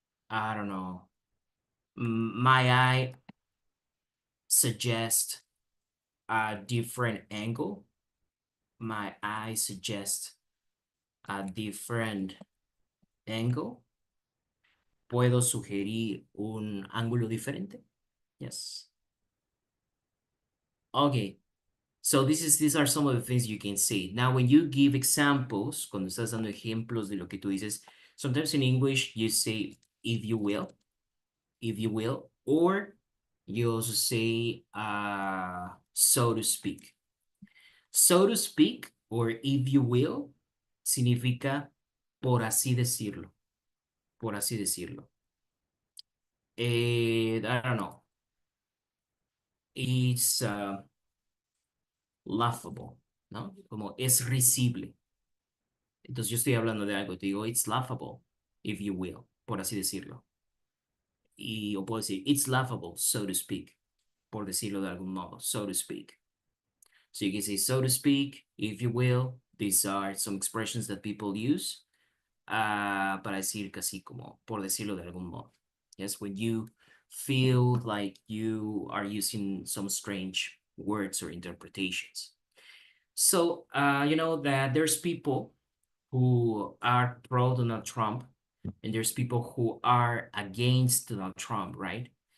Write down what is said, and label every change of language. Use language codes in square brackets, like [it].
[en] I don't know. May I suggest a different angle? May I suggest a different angle? [es] ¿Puedo sugerir un ángulo diferente? [en] Yes. Okay. So these are some of the things you can say. Now, when you give examples, [es] cuando estás dando ejemplos de lo que tú dices, [en] sometimes in English you say, if you will, or you also say, so to speak. So to speak, or if you will, [es] significa por así decirlo, por así decirlo. [en] I don't know. It's laughable, ¿no? [es] Como es risible. Entonces yo estoy hablando de algo, te digo, [en] it's laughable, if you will, [es] por así decirlo. Y o puedo decir, [en] it's laughable, so to speak, [es] por decirlo de algún modo, [en] so to speak. So you can say, so to speak, if you will. These are some expressions that people use [es] para decir casi como, por decirlo de algún modo. [en] Yes, when you feel like you are using some strange words or interpretations. So, you know that there's people who are pro Donald Trump and there's people who are against Donald Trump, right?